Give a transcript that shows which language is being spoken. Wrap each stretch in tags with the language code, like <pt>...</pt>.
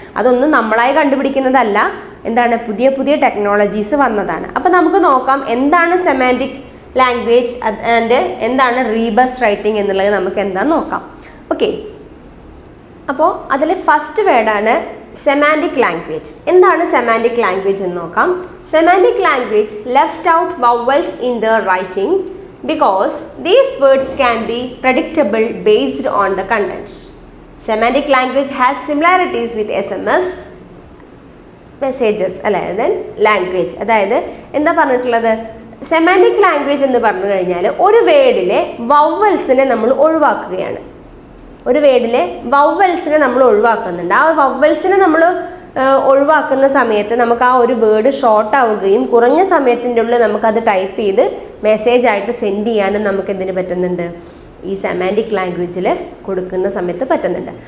<ml>അതൊന്നും നമ്മളായി കണ്ടുപിടിക്കുന്നതല്ല, എന്താണ് പുതിയ പുതിയ ടെക്നോളജീസ് വന്നതാണ്. അപ്പോൾ നമുക്ക് നോക്കാം എന്താണ് സെമാൻറ്റിക് ലാംഗ്വേജ് ആൻഡ് എന്താണ് റീബസ് റൈറ്റിംഗ് എന്നുള്ളത് നമുക്ക് എന്താന്ന് നോക്കാം. ഓക്കെ, അപ്പോൾ അതിൽ ഫസ്റ്റ് വേർഡാണ് സെമാൻറ്റിക് ലാംഗ്വേജ്. എന്താണ് സെമാൻറ്റിക് ലാംഗ്വേജ് എന്ന് നോക്കാം.</ml> <en>Semantic language left out vowels in the writing because these words can be predictable based on the content. Semantic language has similarities with SMS messages അല്ലേ then language.</en> <ml>അതായത് എന്താ പറഞ്ഞിട്ടുള്ളത്, semantic language എന്ന് പറഞ്ഞു കഴിഞ്ഞാൽ ഒരു വേർഡിലെ വവൽസിനെ നമ്മൾ ഒഴിവാക്കുകയാണ്. ഒരു വേർഡിലെ വവൽസിനെ നമ്മൾ ഒഴിവാക്കുന്നുണ്ട്. ആ വവൽസിനെ നമ്മൾ ഒഴിവാക്കുന്ന സമയത്ത് നമുക്ക് ആ ഒരു വേർഡ് ഷോർട്ട് ആവുകയും കുറഞ്ഞ സമയത്തിൻ്റെ ഉള്ളിൽ നമുക്കത് ടൈപ്പ് ചെയ്ത് മെസ്സേജായിട്ട് സെൻഡ് ചെയ്യാനും നമുക്ക് എന്തിനു പറ്റുന്നുണ്ട്, ഈ സെമാൻറ്റിക് ലാംഗ്വേജിൽ കൊടുക്കുന്ന സമയത്ത് പറ്റുന്നുണ്ട്.</ml>